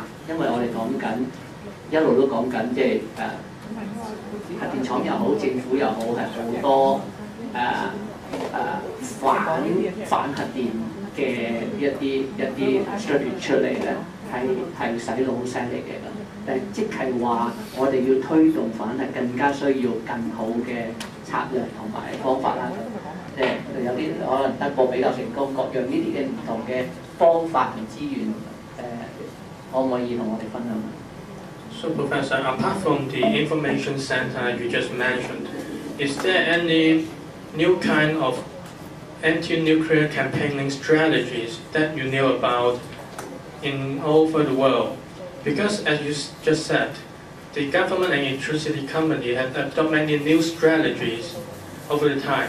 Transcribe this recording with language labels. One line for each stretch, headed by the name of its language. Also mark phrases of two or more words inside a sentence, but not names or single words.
Cantonese: 因為我哋講緊一路都講緊即係核電廠又好，政府又好，係好多反核電嘅一啲 strategy 出嚟咧，係洗腦好犀利嘅咁。即係話我哋要推動反核，更加需要更好嘅策略同埋方法啦。有啲可能德國比較成功，各樣呢啲嘅唔同嘅方法同資源，可唔可以同我哋分享？
English: So, Professor, apart from the information center you just mentioned, is there any new kind of anti-nuclear campaigning strategies that you know about in all over the world? Because, as you just said, the government and electricity company have adopted many new strategies over the time.